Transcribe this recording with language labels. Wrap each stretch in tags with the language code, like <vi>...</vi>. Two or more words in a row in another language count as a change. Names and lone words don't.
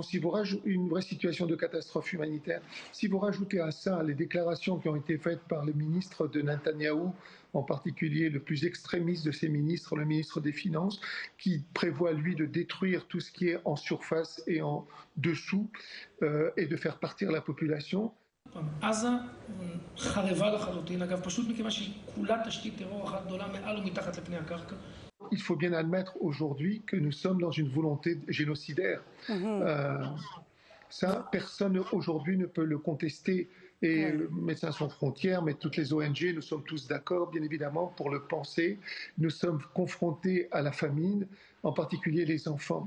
<fr>Une vraie situation de catastrophe humanitaire. Si vous rajoutez à ça les déclarations qui ont été faites par le ministre de Netanyahou, en particulier le plus extrémiste de ces ministres, le ministre des Finances, qui prévoit lui de détruire tout ce qui est en surface et en dessous et de faire partir la population.</fr> <he>עזה חרבה לחלוטין, אגב, פשוט מכיוון שהיא כולה תשתית טרור אחת גדולה מעל ומתחת לפני הקרקע.</he> <fr>Il faut bien admettre aujourd'hui que nous sommes dans une volonté génocidaire. Ça, personne aujourd'hui ne peut le contester. Et Médecins sans frontières, mais toutes les ONG, nous sommes tous d'accord, bien évidemment, pour le penser. Nous sommes confrontés à la famine, en particulier les enfants.</fr>